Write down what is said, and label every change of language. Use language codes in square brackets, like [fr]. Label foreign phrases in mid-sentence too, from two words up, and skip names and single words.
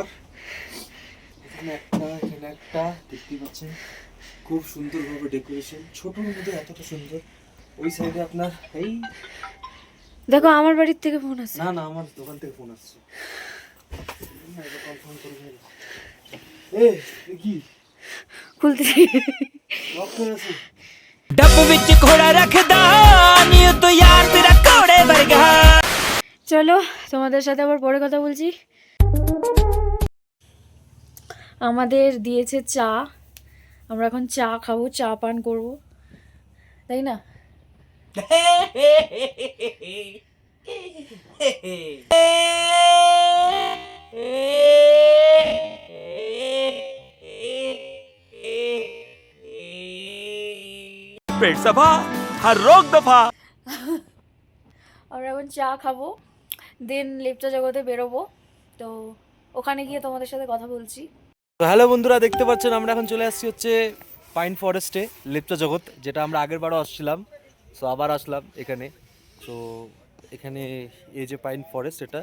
[bn] এখানে একটা দেখতে পাচ্ছেন, খুব সুন্দরভাবে ডেকোরেশন, ছোটোর মধ্যে এতটা সুন্দর। ওই সাইডে আপনার এই দেখো আমার বাড়ির থেকে ফোন আসছে। না আমার দোকান থেকে ফোন আসছে। কি খুলতে লক হয়ে আছে? [pa] ਡੱਬੂ ਵਿਚ ਘੋੜਾ ਰੱਖਦਾ ਨੀ ਤੋ ਯਾਰ ਤੇਰਾ ਘੋੜੇ ਵਰਗਾ। [bn] চলো তোমাদের সাথে আবার পরে কথা বলছি। আমাদের দিয়েছে চা, আমরা এখন চা খাবো, চা পান করব, তাই না? [hi] पेट सफा हर रोग दफा। [bn] আমরা এখন চা খাবো, দেন লেপচা জগতে বেরোবো। তো ওখানে গিয়ে তোমাদের সাথে কথা বলছি। তো হ্যালো বন্ধুরা, দেখতে পাচ্ছেন আমরা এখন চলে আসছি হচ্ছে পাইন ফরেস্টে, লেপচা জগৎ, যেটা আমরা আগের বারও আসছিলাম। সো আবার আসলাম এখানে। তো এখানে এই যে পাইন ফরেস্ট, এটা